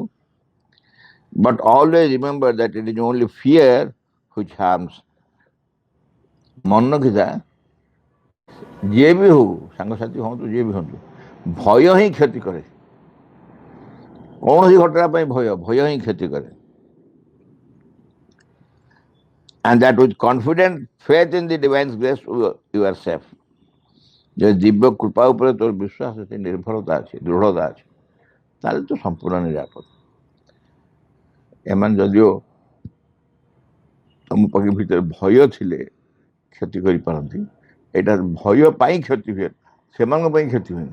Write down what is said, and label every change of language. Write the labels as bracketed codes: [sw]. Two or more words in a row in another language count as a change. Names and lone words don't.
[en] but always remember that it is only fear which harms. [or] ମନେ ରଖିଥା, ଯିଏ ବି ହଉ, ସାଙ୍ଗସାଥି ହୁଅନ୍ତୁ, ଯିଏ ବି ହୁଅନ୍ତୁ, ଭୟ ହିଁ କ୍ଷତି କରେ। କୌଣସି ଘଟଣା ପାଇଁ ଭୟ ହିଁ କ୍ଷତି କରେ। [en] And that with confident faith in the divine grace you are safe. [or] ଯଦି ଦିବ୍ୟ କୃପା ଉପରେ ତୋର ବିଶ୍ୱାସ ଅଛି, ନିର୍ଭରତା ଅଛି, ଦୃଢ଼ତା ଅଛି, ତାହେଲେ ତୁ ସମ୍ପୂର୍ଣ୍ଣ ନିରାପଦ। ଏମାନେ ଯଦିଓ ତମ ପାଖ ଭିତରେ ଭୟ ଥିଲେ କ୍ଷତି କରିପାରନ୍ତି, ଏଇଟା ଭୟ ପାଇଁ କ୍ଷତି ହୁଏ, ସେମାନଙ୍କ ପାଇଁ କ୍ଷତି ହୁଏନି।